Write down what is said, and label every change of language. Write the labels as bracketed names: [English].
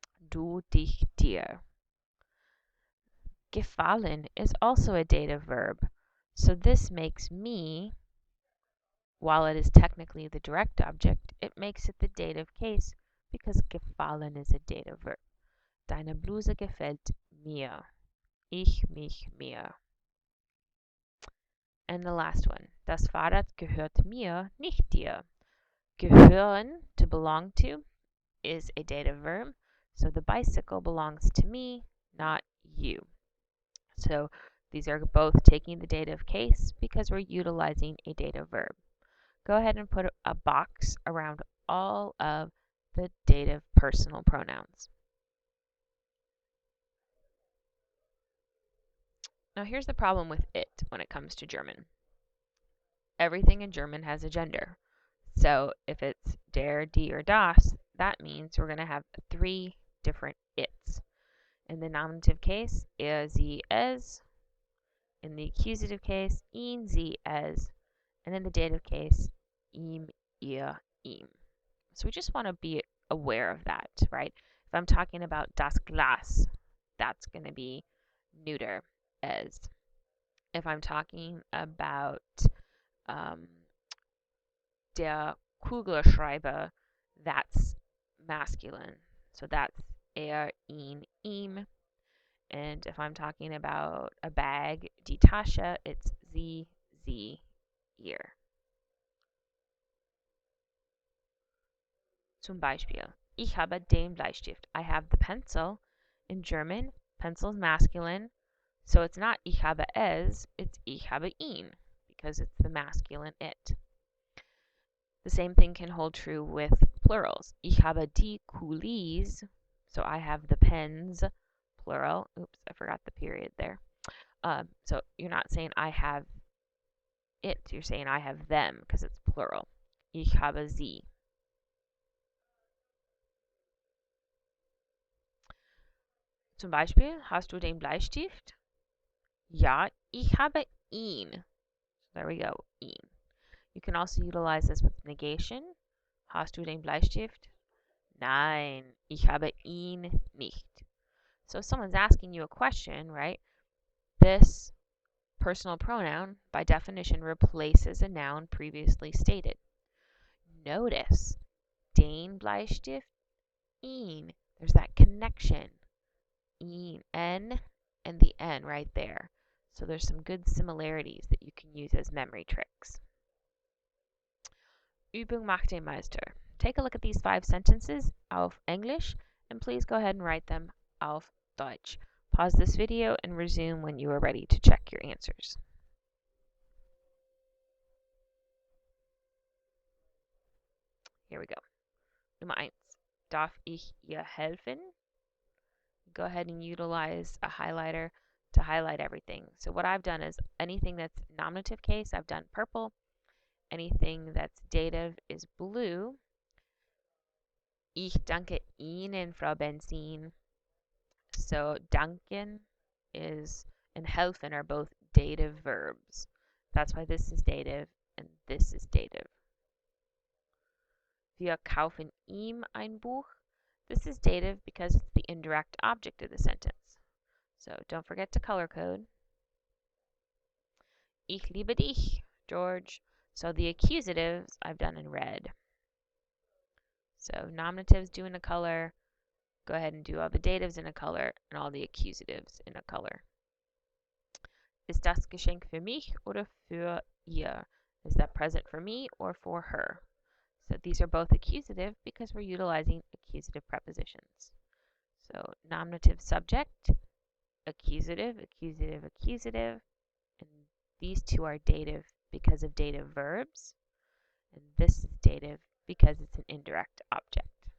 [German] Du dich dir. [English] Gefallen is also a dative verb. So this makes me, while it is technically the direct object, it makes it the dative case because gefallen is a dative verb. [German] Deine Bluse gefällt mir. Ich mich mir. [English] And the last one. [German] Das Fahrrad gehört mir, nicht dir. [English] Gehören, to belong to, is a dative verb. So the bicycle belongs to me, not you. So these are both taking the dative case because we're utilizing a dative verb. Go ahead and put a box around all of the dative personal pronouns. Now here's the problem with it when it comes to German. Everything in German has a gender. So if it's der, die, or das, that means we're going to have 3 different its. In the nominative case, er, sie, es. In the accusative case, ihn, sie, es. And in the dative case, ihm, ihr, ihm. So we just want to be aware of that, right? If I'm talking about das Glas, that's going to be neuter, es. If I'm talking about der Kugelschreiber, that's masculine. So that's er, ihn, ihm. And if I'm talking about a bag, die Tasche, it's sie, ihr. [German] Zum Beispiel, ich habe den Bleistift. [English] I have the pencil. In German, pencil is masculine. So it's not [German] ich habe es, [English] it's [German] ich habe ihn, [English] because it's the masculine it. The same thing can hold true with plurals. [German] Ich habe die Kulis, [English] so I have the pens, plural. Oops, I forgot the period there. So you're not saying I have it, you're saying I have them, because it's plural. [German] Ich habe sie. Zum Beispiel, hast du den Bleistift? Ja, ich habe ihn. [English] There we go, [German] ihn. [English] You can also utilize this with negation. [German] Hast du den Bleistift? Nein, ich habe ihn nicht. [English] So if someone's asking you a question, right, this personal pronoun, by definition, replaces a noun previously stated. Notice, den Bleistift, ihn. There's that connection. Ihn, N, and the N right there. So there's some good similarities that you can use as memory tricks. [German] Übung macht den Meister. [English] Take a look at these 5 sentences auf English, and please go ahead and write them [German] auf Deutsch. [English] Pause this video and resume when you are ready to check your answers. Here we go. [German] Nummer 1. Darf ich ihr helfen? [English] Go ahead and utilize a highlighter to highlight everything. So what I've done is anything that's nominative case, I've done purple. Anything that's dative is blue. [German] Ich danke Ihnen, Frau Benzin. [English] So danken is and helfen are both dative verbs. That's why this is dative and this is dative. [German] Wir kaufen ihm ein Buch. [English] This is dative because it's the indirect object of the sentence. So don't forget to color code. [German] Ich liebe dich, [English] George. So the accusatives I've done in red. So nominatives do in a color. Go ahead and do all the datives in a color and all the accusatives in a color. [German] Ist das Geschenk für mich oder für ihr? [English] Is that present for me or for her? So these are both accusative because we're utilizing accusative prepositions. So nominative subject, accusative, accusative, accusative, and these two are dative because of dative verbs, and this is dative because it's an indirect object.